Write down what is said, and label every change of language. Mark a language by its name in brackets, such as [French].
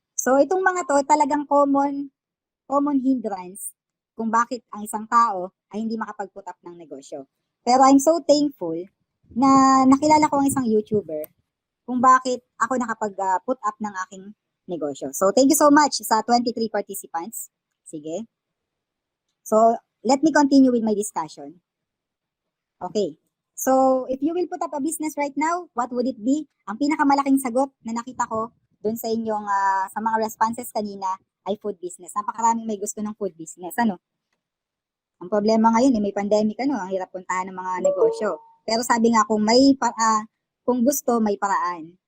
[Filipino] So itong mga to talagang common hindrance kung bakit ang isang tao ay hindi makapag-put up ng negosyo. Pero [English] I'm so thankful [Filipino] na nakilala ko ang isang YouTuber kung bakit ako nakapag-put up ng aking negosyo. [English] So thank you so much sa 23 participants. Sige. So let me continue with my discussion. Okay. So, if you will put up a business right now, what would it be? [Filipino] Ang pinakamalaking sagot na nakita ko dun sa inyong, sa mga responses kanina ay food business. Napakaraming may gusto ng food business, ano? Ang problema ngayon, may pandemic, ang hirap puntahan ng mga negosyo. Pero sabi nga, kung gusto, may paraan.